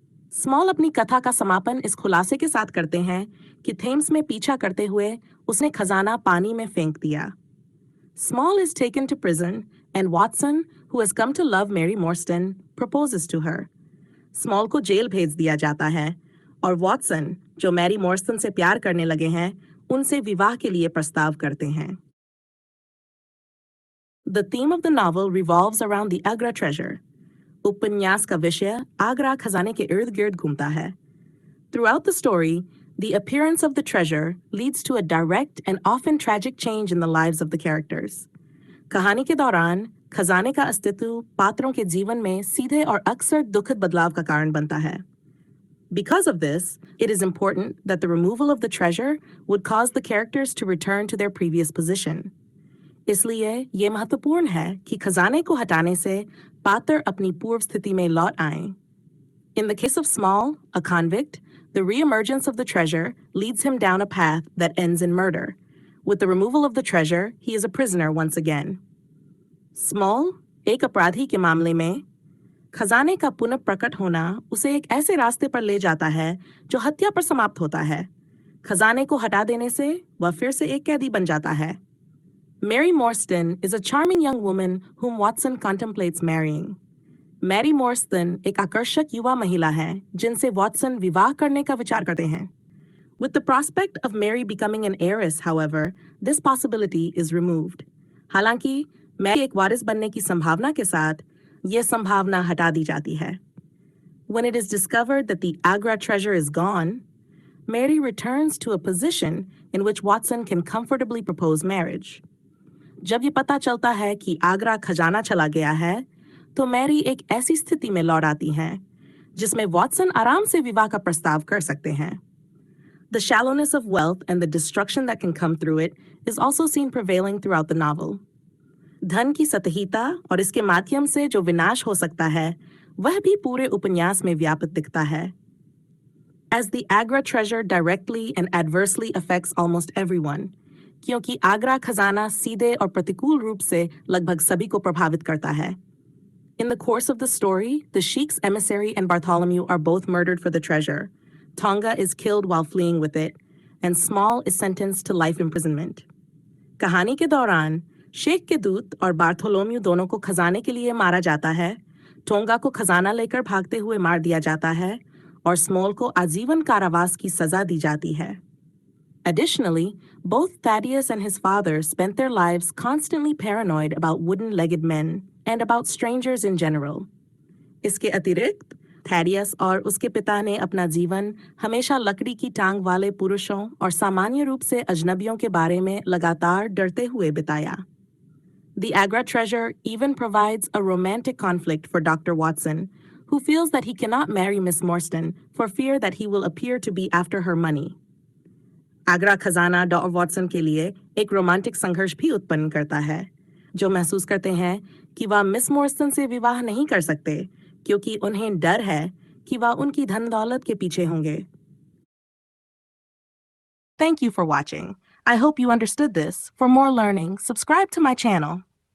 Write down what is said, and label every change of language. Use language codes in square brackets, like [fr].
[hi] Small अपनी कथा का समापन इस खुलासे के साथ करते हैं कि थेम्स में पीछा करते हुए उसने खजाना पानी में फेंक दिया. [en] Small is taken to prison, and Watson, who has come to love Mary Morstan, proposes to her. [hi] Small को जेल भेज दिया जाता है, और Watson, जो मैरी मोर्स्टन से प्यार करने लगे हैं, उनसे विवाह के लिए प्रस्ताव करते हैं. [en] The theme of the novel revolves around the Agra treasure. [hi] उपन्यास का विषय आगरा खजाने के इर्द गिर्द घूमता है. [en] Throughout the story, the appearance of the treasure leads to a direct and often tragic change in the lives of the characters. [hi] कहानी के दौरान खजाने का अस्तित्व पात्रों के जीवन में सीधे और अक्सर दुखद बदलाव का कारण बनता है. [en] Because of this, it is important that the removal of the treasure would cause the characters to return to their previous position. [hi] इसलिए ये महत्वपूर्ण है कि खजाने को हटाने से पात्र अपनी पूर्व स्थिति में लौट आएं. [en] In the case of Small, a convict, the reemergence of the treasure leads him down a path that ends in murder. With the removal of the treasure, he is a prisoner once again. [hi] Small, एक अपराधी के मामले में खजाने का पुनः प्रकट होना उसे एक ऐसे रास्ते पर ले जाता है जो हत्या पर समाप्त होता है. खजाने को हटा देने से वह फिर से एक कैदी बन जाता है. [en] Mary Morstan is a charming young woman whom Watson contemplates marrying. [hi] Mary Morstan एक आकर्षक युवा महिला है जिनसे Watson विवाह करने का विचार करते हैं. [en] With the prospect of Mary becoming an heiress, however, this possibility is removed. [hi] हालांकि Mary एक वारिस बनने की संभावना के साथ यह संभावना हटा दी जाती है. [en] When it is discovered that the Agra treasure is gone, Mary returns to a position in which Watson can comfortably propose marriage. [hi] जब ये पता चलता है कि आगरा खजाना चला गया है, तो मैरी एक ऐसी स्थिति में लौट आती हैं जिसमें वॉटसन आराम से विवाह का प्रस्ताव कर सकते हैं. [en] The shallowness of wealth and the destruction that can come through it is also seen prevailing throughout the novel. [hi] धन की सतहीता और इसके माध्यम से जो विनाश हो सकता है, वह भी पूरे उपन्यास में व्यापित दिखता है. [en] As the Agra treasure directly and adversely affects almost everyone, [hi] क्योंकि आगरा खजाना सीधे और प्रतिकूल रूप से लगभग सभी को प्रभावित करता है. [en] In the course of the story, the Sheik's emissary and Bartholomew are both murdered for the treasure. Tonga is killed while fleeing with it, and Small is sentenced to life imprisonment. [hi] कहानी के दौरान शेख के दूत और Bartholomew दोनों को खजाने के लिए मारा जाता है, टोंगा को खजाना लेकर भागते हुए मार दिया जाता है और स्मॉल को आजीवन कारावास की सजा दी जाती है. [en] Additionally, both Thaddeus and his father spent their lives constantly paranoid about wooden-legged men and about strangers in general. [hi] इसके अतिरिक्त थैडियस और उसके पिता ने अपना जीवन हमेशा लकड़ी की टांग वाले पुरुषों और सामान्य रूप से अजनबियों के बारे में लगातार डरते हुए बिताया. [en] The Agra treasure even provides a romantic conflict for Dr. Watson, who feels that he cannot marry Miss Morstan for fear that he will appear to be after her money. [hi] Agra खजाना डॉ वॉटसन के लिए एक romantic संघर्ष भी उत्पन्न करता है, जो महसूस करते हैं कि वह मिस मॉर्स्टन से विवाह नहीं कर सकते क्योंकि उन्हें डर है कि वह उनकी धन दौलत के पीछे होंगे. [en] Thank you for watching. I hope you understood this. For more learning, subscribe to my channel.